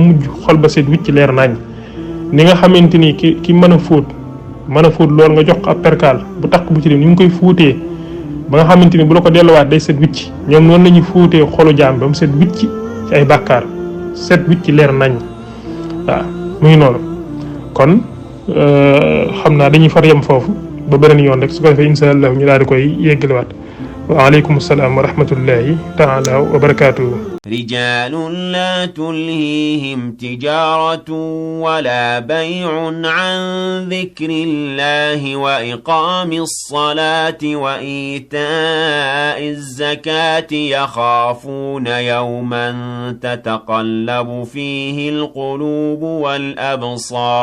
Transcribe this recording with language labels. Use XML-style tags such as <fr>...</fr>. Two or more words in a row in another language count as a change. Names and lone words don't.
<wo>mujj xol ba seet wicc leer nañ ni nga xamante ni ki mën a fóot loolu nga jox ko ab perkaal bu taq bu ci dem ni mu koy fóotee ba nga xamante ni bu la ko delluwaat day seet wicc ñoom noonu la ñuy fóotee xolu jaam ba mu seet wicc ci ay bàkkaar seet wicc leer nañ waaw mu ngi noonu kon xam naa dañuy far yem foofu ba beneen yoon rek su ko defee</wo> <ar>إن شاء الله</ar> <wo>ñu daal di koy yeggaliwaat</wo> <ar>وعليكم السلام ورحمة الله تعالى وبركاته رجال لا تلهيهم تجارة ولا بيع عن ذكر الله وإقام الصلاة وإيتاء الزكاة يخافون يوما تتقلب فيه القلوب والأبصار</ar>